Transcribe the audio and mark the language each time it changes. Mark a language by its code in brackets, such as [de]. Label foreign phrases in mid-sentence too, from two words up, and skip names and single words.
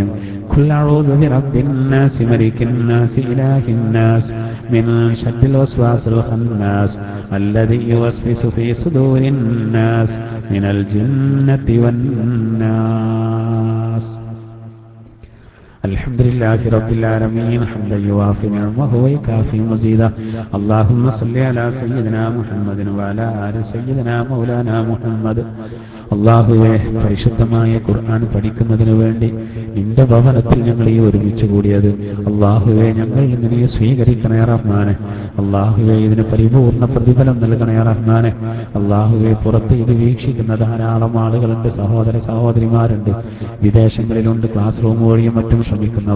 [ar] قل أعوذ برب الناس ملك الناس إله الناس من شر الوسواس الخناس الذي يوسوس في صدور الناس من الجنة والناس. الحمد لله رب العالمين حمدا يوافي نعمه ويكافي مزيدا. اللهم صل على سيدنا محمد وعلى آل سيدنا مولانا محمد. [ml] അള്ളാഹുവേ, പരിശുദ്ധമായ ഖുർആൻ പഠിക്കുന്നതിനു വേണ്ടി നിന്റെ ഭവനത്തിൽ ഞങ്ങൾ ഈ ഒരുമിച്ച് കൂടിയത് അള്ളാഹുവേ ഞങ്ങളിൽ നിന്ന് നീ സ്വീകരിക്കണേ റഹ്മാനെ. അള്ളാഹുവേ, ഇതിന് പരിപൂർണ പ്രതിഫലം നൽകണേ റഹ്മാനെ. അള്ളാഹുവേ, പുറത്ത് ഇത് വീക്ഷിക്കുന്ന ധാരാളം ആളുകളുണ്ട്, സഹോദര സഹോദരിമാരുണ്ട്, വിദേശങ്ങളിലുണ്ട്, [en] class room [ml] വഴിയും മറ്റും ശ്രമിക്കുന്നവർ.